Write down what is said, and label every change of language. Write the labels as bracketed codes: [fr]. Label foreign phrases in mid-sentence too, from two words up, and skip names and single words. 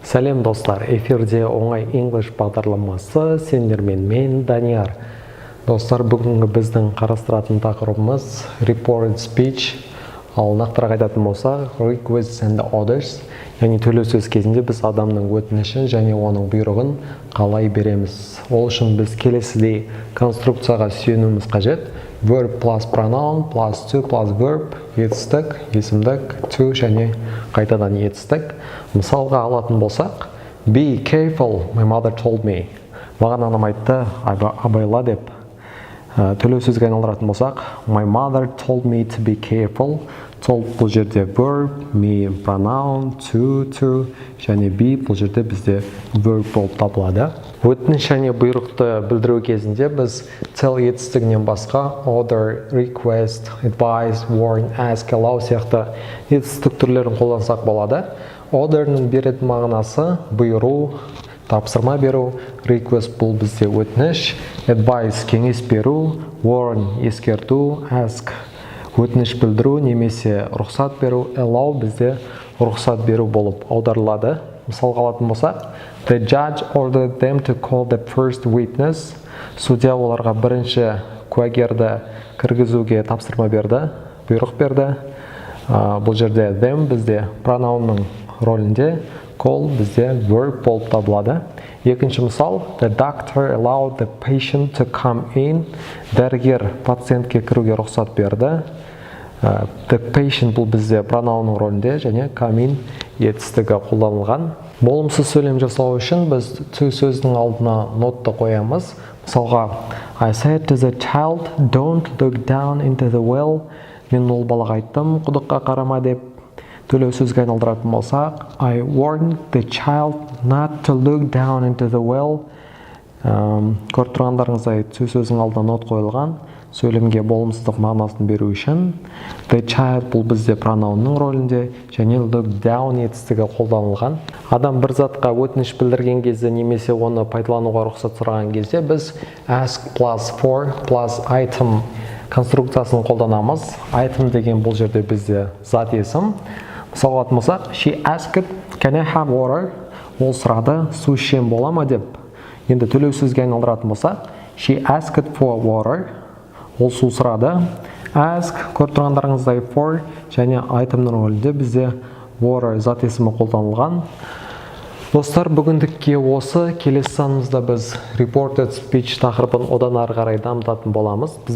[kk] Сәлем достар, эфирде оңай English бағдарламасы, сендермен мен Данияр. Достар, бүгінгі біздің қарастыратын тақырыбымыз [en] reported speech, [kk] ал нақтырақ айтатын болсақ, [en] requests and orders, [kk] яғни төлеу сөз кезінде біз адамның өтінішін және оның бұйрығын қалай береміз. Ол үшін біз келесідей конструкцияға сүйенуіміз қажет. [en] Verb plus pronoun plus to plus verb, [kk] етістік, есімдік, to және қайтадан етістік. Мысалға алатын болсақ, [en] be careful, my mother told me. [kk] Маған анам айтты, абайла деп. Төлеу сөзге айналдыратын болсақ, [en] my mother told me to be careful. [kk] Told бұл жерде verb, [en] me pronoun, to [kk] және be бұл жерде бізде verb болып табылады. Өтініш және бұйрықты білдіру кезінде біз tell етістігінен басқа [en] order, request, advise, warn, ask, allow [kk] сияқты етістік түрлерін қолдансақ болады. Order'ның беретін мағынасы бұйыру, тапсырма беру, request бұл бізде өтініш, advise кеңес беру, warn ескерту, ask өтініш білдіру немесе рұқсат беру, allow бізде рұқсат беру болып аударылады. Мысалға алатын болсақ, [en] the judge ordered them to call the first witness. [kk] Судья оларға бірінші куәгерді кіргізуге тапсырма берді, бұйрық берді. Бұл жерде them бізде пронаунның ролінде, call бізде verb болып табылады. Екінші мысал, [en] the doctor allowed the patient to come in. [kk] Дәрігер пациентке кіруге рұқсат берді. [en] The patient [kk] бұл бізде пронаунның ролінде және [en] come in [kk] етістігі қолданылған. Болымсыз сөйлем жасау үшін біз to сөздің алдына нотты қоямыз. Мысалға, [en] I said to the child, don't look down into the well. [kk] Мен ол балаға айттым, құдыққа қарама деп. Төлеу сөзге айналдыратын болсақ, [en] I warned the child not to look down into the well. [kk] Көріп тұрғандарыңыздай to сөздің алдына нот қойылған. Сөйлемге болымсыздық мағынасын беру үшін [en] the child [kk] бұл бізде пронаунның ролінде және [en] look down [kk] етістігі қолданылған. Адам бір затқа өтініш білдірген кезде немесе оны пайдалануға рұқсат сұраған кезде біз [en] ask plus for plus item [kk] конструкциясын қолданамыз. Item деген бұл жерде бізде зат есім. Мысалға алатын болсақ, [en] she asked, can I have water? [kk] Ол сұрады, су ішем бола ма деп. Енді төлеу сөзге айналдыратын болсақ, [en] she asked for water. [kk] Ол су сұрады. Ask, көріп тұрғандарыңыздай for және айтымның рөлінде бізде water зат есімі қолданылған. Достар, бүгіндікке осы. Келесі санымызда біз [en] reported speech [kk] тақырыбын одан ары қарай дамытатын боламыз.